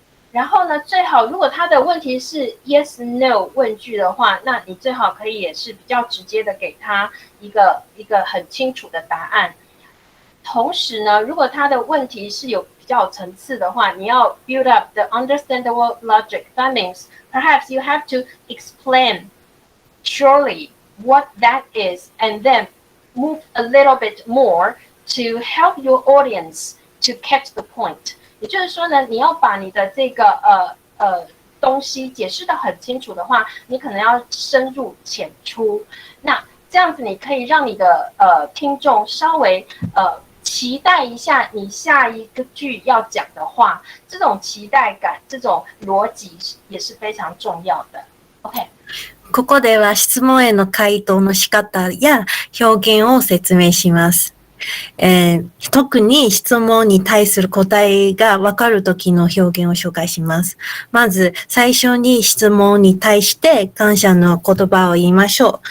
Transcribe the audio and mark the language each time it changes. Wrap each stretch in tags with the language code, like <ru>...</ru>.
<zh>然后呢，最好如果他的问题是 yes no 问句的话，那你最好可以也是比较直接的给他一个很清楚的答案。同时呢，如果他的问题是有比较有层次的话，你要 build up the understandable logic.</zh> <en>That means perhaps you have to explain surely what that is, and then move a little bit more to help your audience to catch the point.</en> <zh>也就是说呢，你要把你的这个东西解释得很清楚的话，你可能要深入浅出。那这样子你可以让你的听众稍微期待一下你下一个句要讲的话，这种期待感，这种逻辑也是非常重要的。 OK。</zh> <ja>ここでは質問への回答の仕方や表現を説明します。特に質問に対する答えが分かるときの表現を紹介します。まず、最初に質問に対して感謝の言葉を言いましょう。</ja>